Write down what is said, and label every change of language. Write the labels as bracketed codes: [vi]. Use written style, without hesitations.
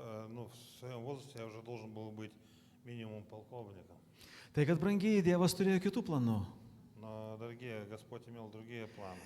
[ru] Ну, в своем возрасте я уже должен был быть минимум полковником. [lt] Tai kad brangiai Dievas turėjo kitų planų. [ru] Но, дорогие, Господь имел другие планы.